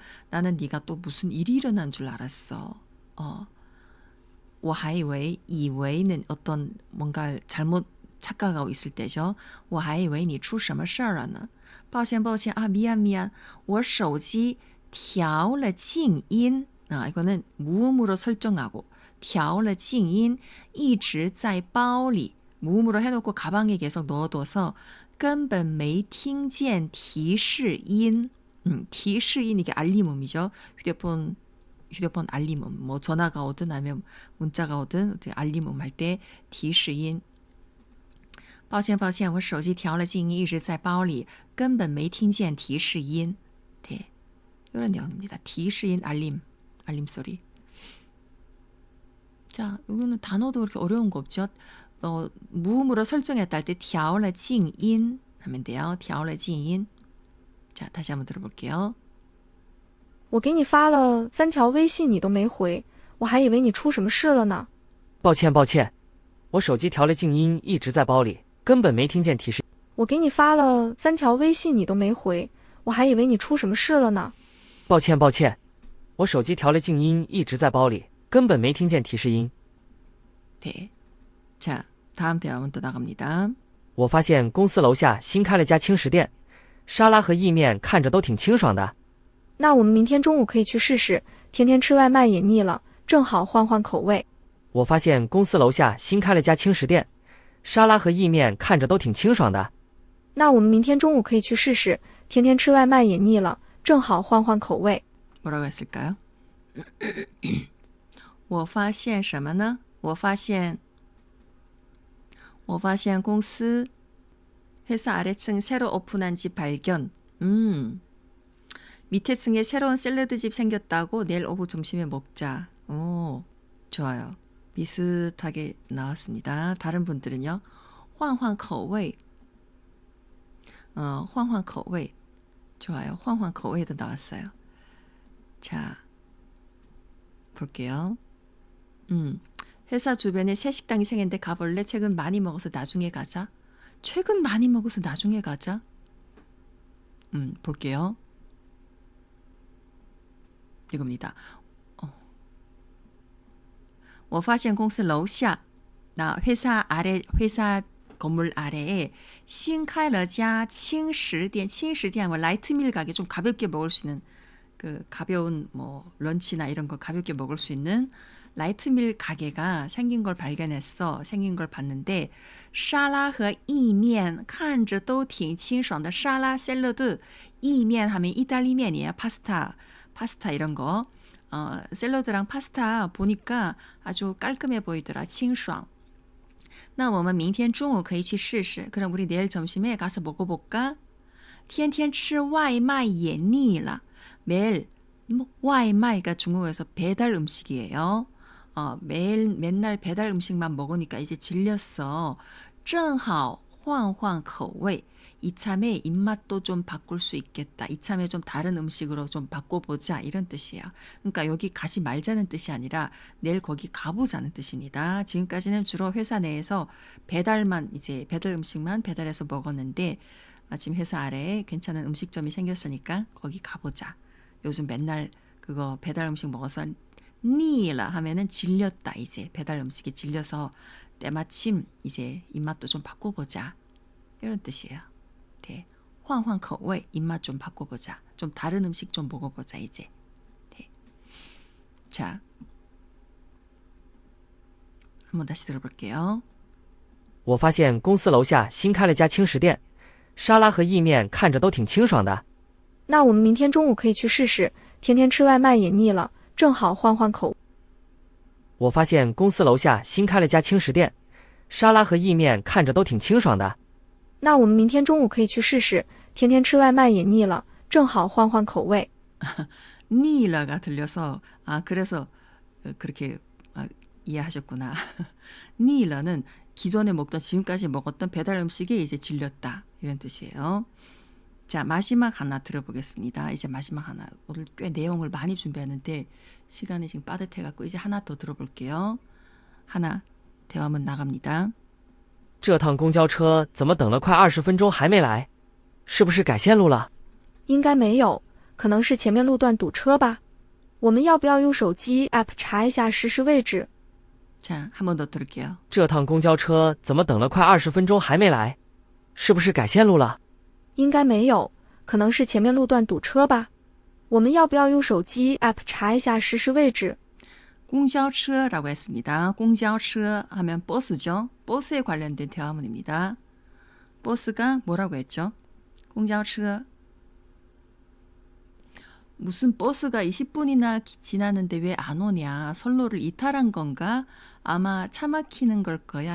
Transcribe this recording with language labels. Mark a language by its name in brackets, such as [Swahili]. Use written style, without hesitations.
[Korean] 나는 네가 또 무슨 일이 일어난 줄 알았어. [Chinese] 我还以为 [Korean] 이외는 어떤 뭔가 잘못 착각하고 있을 때죠. [Chinese] 我还以为你出什么事儿了呢. 抱歉, 미안. 我手机调了静音. [Korean] 이거는 무음으로 설정하고 [Chinese] 调了静音 一直在包里 [Korean] 무음으로 해놓고 가방에 계속 넣어둬서 [Chinese] 根本没听见提示音. [Korean] 提示音 이게 알림음이죠. 휴대폰 알림음. 뭐 전화가 오든 아니면 문자가 오든 알림음 할 때 提示音. [Chinese] 抱歉我手机调了静音一直在包里根本没听见提示音. [Korean] 네. 이런 내용입니다. 提示音 알림 소리. 자, 여기는 단어도 그렇게 어려운 거 없죠. 무음으로 설정했다 할 때 [Chinese] 调了静音 [Korean] 하면 돼요. [Chinese] 调了静音. [Korean] 자, 다시 한번 들어볼게요. [Chinese] 我给你发了3条微信你都没回，我还以为你出什么事了呢。抱歉，我手机调了静音，一直在包里，根本没听见提示。我给你发了3条微信你都没回，我还以为你出什么事了呢。抱歉，我手机调了静音，一直在包里，根本没听见提示音。 [Korean] 네. 자, 다음 대화문 또 나갑니다. [Chinese] 我发现公司楼下新开了家轻食店，沙拉和意面看着都挺清爽的。那我们明天中午可以去试试，天天吃外卖也腻了，正好换换口味。我发现公司楼下新开了家轻食店，沙拉和意面看着都挺清爽的。那我们明天中午可以去试试，天天吃外卖也腻了，正好换换口味。 [Korean] 뭐라고 했을까요? [Chinese] 我发现什么呢? 我发现公司 [Korean] 회사 아래층 새로 오픈한 집 발견. 밑에 층에 새로운 샐러드 집 생겼다고 내일 오후 점심에 먹자. 오, 좋아요. 비슷하게 나왔습니다. 다른 분들은요. [Chinese] 换换口味. 换换口味. [Korean] 좋아요. 换换口味도 나왔어요. 자, 볼게요. 회사 주변에 새 식당이 생겼는데 가볼래? 최근 많이 먹어서 나중에 가자. 최근 많이 먹어서 나중에 가자. 볼게요. 이겁니다. [Chinese] 我发现公司楼下, [Korean] 나 회사 건물 아래에 [Chinese] 新开了家轻食店. [Korean] 轻食店 뭐 라이트밀 가게, 좀 가볍게 먹을 수 있는 그 가벼운 뭐 런치나 이런 거 가볍게 먹을 수 있는 라이트밀 가게가 생긴 걸 발견했어. 생긴 걸 봤는데 [Chinese] 沙拉和意面看着都挺清爽的. [Korean] 沙拉 샐러드, 意面 하면 이탈리면이에요. 파스타 이런 거. 샐러드랑 파스타 보니까 아주 깔끔해 보이더라. [Chinese] 清爽. 那我们明天中午可以去试试. [Korean] 그럼 우리 내일 점심에 가서 먹어볼까? [Chinese] 天天吃外卖也腻了. [Korean] 매일 外卖가 중국에서 배달 음식이에요. 맨날 배달 음식만 먹으니까 이제 질렸어. [Chinese] 正好换换口味. [Korean] 이참에 입맛도 좀 바꿀 수 있겠다. 이참에 좀 다른 음식으로 좀 바꿔보자. 이런 뜻이에요. 그러니까 여기 가지 말자는 뜻이 아니라 내일 거기 가보자는 뜻입니다. 지금까지는 주로 회사 내에서 배달 음식만 배달해서 먹었는데 마침 회사 아래에 괜찮은 음식점이 생겼으니까 거기 가보자. 요즘 맨날 그거 배달 음식 먹어서 니라 하면은 질렸다. 이제 배달 음식이 질려서 때마침 이제 입맛도 좀 바꿔보자. 이런 뜻이에요. 네. [Chinese] 换换口味, [Korean] 입맛 좀 바꿔보자. 좀 다른 음식 좀 먹어보자 이제. 네. 자, 한번 다시 들어볼게요. [Chinese] 我发现公司楼下新开了家轻食店，沙拉和意面看着都挺清爽的。那我们明天中午可以去试试，天天吃外卖也腻了，正好换换口味。我发现公司楼下新开了家轻食店，沙拉和意面看着都挺清爽的。那我们明天中午可以去试试，天天吃外卖也腻了，正好换换口味。 [Korean] 니라가 들려서 그래서 그렇게 이해하셨구나. 니라는 기존에 먹던 지금까지 먹었던 배달 음식에 이제 질렸다 이런 뜻이에요. 자, 마지막 하나 들어보겠습니다. 이제 마지막 하나. 오늘 꽤 내용을 많이 준비했는데 시간이 지금 빠듯해갖고 이제 하나 더 들어볼게요. 하나, 대화문 나갑니다. [Chinese] 这趟公交车怎么等了快20分钟还没来？是不是改线路了？应该没有，可能是前面路段堵车吧。我们要不要用手机 app 查一下实时位置？ [Korean] 자, 한 번 더 들을게요. [Chinese] 这趟公交车怎么等了快20分钟还没来？是不是改线路了？应该没有，可能是前面路段堵车吧。我们要不要用手机 app 查一下实时位置？ [Korean] 공交车라고 했습니다. 공交车 하면 버스죠. 버스에 관련된 대화문입니다. 버스가 뭐라고 했죠? 공交车. 무슨 버스가 20분이나 지났는데 왜 안 오냐? 선로를 이탈한 건가? 아마 차 막히는 걸 거야.